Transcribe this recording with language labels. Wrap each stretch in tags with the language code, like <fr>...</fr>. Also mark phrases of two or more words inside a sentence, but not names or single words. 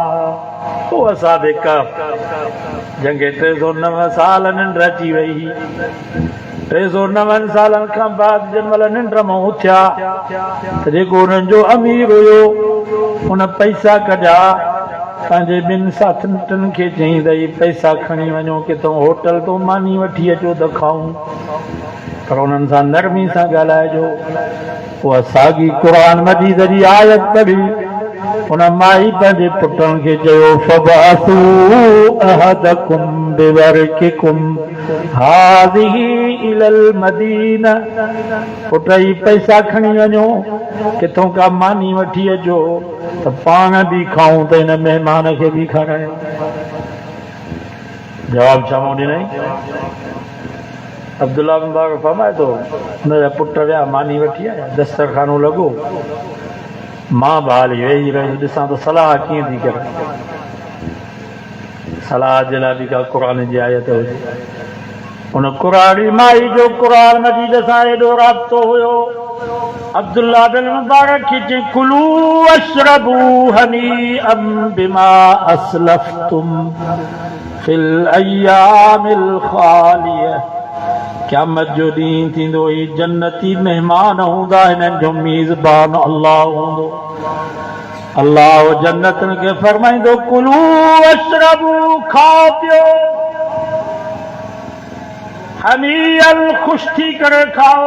<sd>पोइ असां बि जंहिंखे 309 साल निंड अची वई, 309 सालनि खां बाद जंहिं महिल निंड मां उथिया त जेको उन्हनि जो अमीर हुयो उन पैसा कढिया, पंहिंजे ॿिनि साथियुनि खे चई त पैसा खणी वञो, किथां होटल तो मानी वठी अचो त खाऊं। पर उन्हनि सां नरमी सां ॻाल्हाइजो। उहा साॻी क़ुर मजीद जी आयत पढ़ी उन माई पंहिंजे पुटनि खे चयो</sd> <ar>فابعثوا أحدكم بورقكم هذه إلى المدينة,</ar> <sd>पुट ई पैसा खणी वञो किथों का मानी वठी अचो त पाण बि खाऊं त हिन महिमान खे बि खारायूं। जवाब छा मूं ॾिनई? अब्दुल्ला मुबारक फरमाए थो हुनजा पुट विया मानी वठी आया, दस्तरखानो लॻो, मां बि हाली वेही रही ॾिसां त सलाह कीअं थी करे। सलाह जे लाइ बि का क़ुर जी आयत हुजे। उन क़ुरानी माई जो क़ुर मजीद सां एॾो राब्तो हुयो। अब्दुल्ला बिन मुबारक खे चई</sd> <ar>كلوا واشربوا هنيئا بما أسلفتم في الأيام الخالية.</ar> <sd>क़यामत जो ॾींहुं थींदो ही जन्नती महिमान हूंदा, हिननि जो मेज़बान अल्लाह हूंदो। अल्लाह जन्नतनि खे फरमाईंदो</sd> <ar>كلوا واشربوا,</ar> <sd>खाओ पियो, हनीअल, ख़ुशि थी करे खाओ।</sd>